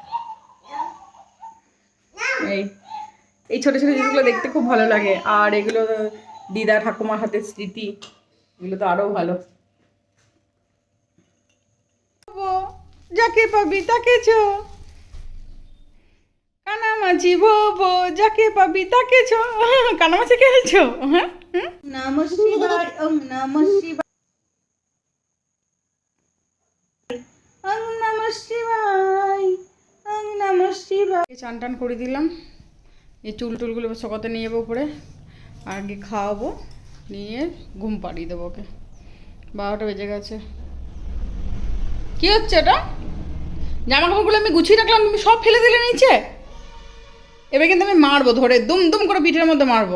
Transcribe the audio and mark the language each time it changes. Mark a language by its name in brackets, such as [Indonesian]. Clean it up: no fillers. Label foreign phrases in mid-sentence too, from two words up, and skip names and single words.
[Bangla] এই এই ছোটো ছোটো জিনিসগুলো দেখতে খুব ভালো লাগে, আর এগুলো দিদা ঠাকুমার হাতের স্মৃতি, এগুলো তো আরও ভালো। যাকে পাবি তাকে ছো, কানামাছি ভোবো, যাকে পাবি তাকে ছো। কানামাছি খেলছো? হ্যাঁ, [Sanskrit] নমঃ শিবায়, ওম নমঃ শিবায়, ওম নমঃ শিবায়, ওম নমঃ শিবায়। [Bangla] চান টান করে দিলাম, এই চুল টুলগুলো সকাতে নিয়ে যাবো উপরে, আর আগে খাওয়াবো, নিয়ে ঘুম পাড়িয়ে দেবো ওকে। 12টা বেজে গেছে। কি হচ্ছে এটা? জামা কাপড়গুলো আমি গুছিয়ে রাখলাম, তুমি সব ফেলে দিলে নিচে। এবার কিন্তু আমি মারবো, ধরে দুম দুম করে পিঠের মধ্যে মারবো।